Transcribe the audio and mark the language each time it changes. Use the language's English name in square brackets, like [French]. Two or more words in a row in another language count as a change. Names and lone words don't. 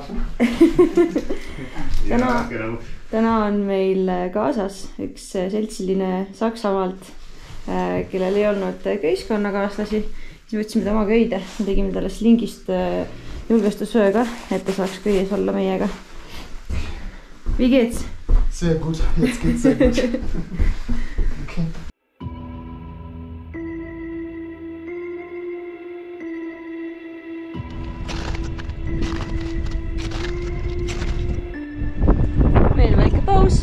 [Estonian] Täna on meil kaasas üks seltsiline Saksamaalt, kellel ei olnud köiskonnakaaslasi. Siis võtsime tema köide. Me tegime talle slingist julgestusööga, et ta saaks köies olla meiega. [German] Wie geht's? Sehr gut. Jetzt geht's sehr gut. Okay. [Estonian] Meil väike paus.